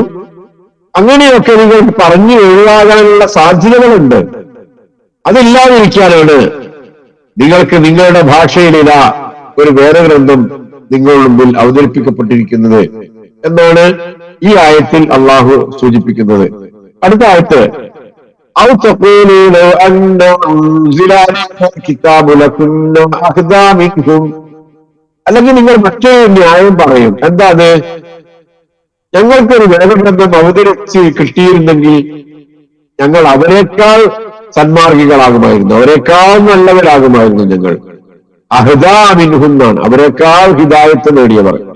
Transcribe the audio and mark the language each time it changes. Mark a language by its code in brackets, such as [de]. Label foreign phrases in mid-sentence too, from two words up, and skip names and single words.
[ml] അങ്ങനെയൊക്കെ നിങ്ങൾക്ക് പറഞ്ഞു ഒഴിവാകാനുള്ള സാധ്യതകളുണ്ട്. അതില്ലാതിരിക്കാനാണ് നിങ്ങൾക്ക് നിങ്ങളുടെ ഭാഷയിലിതാ ഒരു വേദഗ്രന്ഥം നിങ്ങളുടെ മുമ്പിൽ അവതരിപ്പിക്കപ്പെട്ടിരിക്കുന്നത് എന്നാണ് ഈ ആയത്തിൽ അള്ളാഹു സൂചിപ്പിക്കുന്നത്. അടുത്ത ആയത്ത് [ar] أو تقولوا لو أن أنزل علينا الكتاب لكنا أهدى منهم, [ml] അല്ലെങ്കിൽ നിങ്ങൾ മറ്റൊരു ന്യായം പറയും. എന്താണ്? ഞങ്ങൾക്കൊരു വേദഗ്രന്ഥം അവതരിച്ച് കിട്ടിയിരുന്നെങ്കിൽ ഞങ്ങൾ അവരെക്കാൾ സന്മാർഗികളാകുമായിരുന്നു, അവരെക്കാൾ നല്ലവരാകുമായിരുന്നു. ഞങ്ങൾ [ar] أهدى منهم [ml] എന്നാണ്, അവരെക്കാൾ ഹിദായത്ത് നേടിയവർ.